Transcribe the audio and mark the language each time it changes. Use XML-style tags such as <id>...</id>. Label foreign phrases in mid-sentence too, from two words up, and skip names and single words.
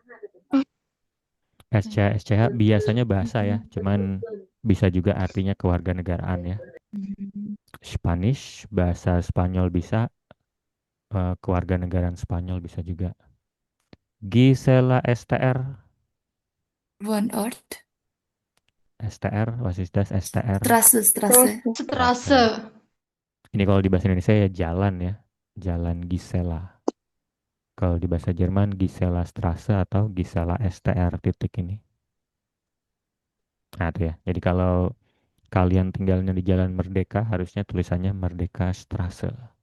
<id>SCH biasanya bahasa ya, cuman bisa juga artinya kewarganegaraan ya. Spanish, bahasa Spanyol bisa, kewarganegaraan Spanyol bisa juga.</id> <de>Gisela STR. One Ort. STR, was is das STR? Strasse. Strasse.</de> <id>Ini kalau di bahasa Indonesia ya jalan ya, jalan Gisela. Kalau di bahasa Jerman Gisela Strasse atau Gisela STR titik ini. Nah itu ya, jadi kalau kalian tinggalnya di Jalan Merdeka, harusnya tulisannya Merdeka Strasse.</id>